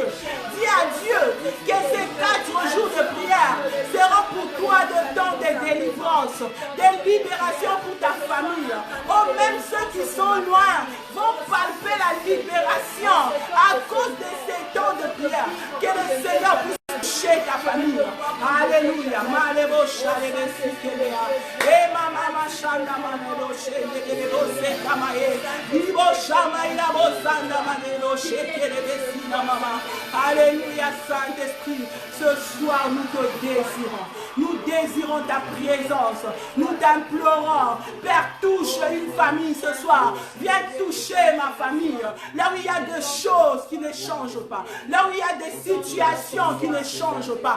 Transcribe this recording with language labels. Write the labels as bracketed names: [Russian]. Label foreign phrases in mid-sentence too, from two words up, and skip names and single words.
[French] Dis à Dieu que ces 4 jours de prière seront pour toi de temps de délivrance, de libération pour ta famille. Oh, même ceux qui sont loin vont palper la libération à cause de ces temps de prière. Que le Seigneur puisse toucher ta famille. Alléluia. Malebo shalebe sikelea. E mama shanda manelo shekelebo sekamae. Ibo shama ila bosanda manelo shekelebe sina mama. Alléluia, Saint-Esprit. Ce soir, nous te désirons. Nous désirons ta présence. Nous t'implorons. Père, touche une famille ce soir. Viens toucher ma famille. Là où il y a des choses qui ne changent pas. Là où il y a des situations qui ne changent pas.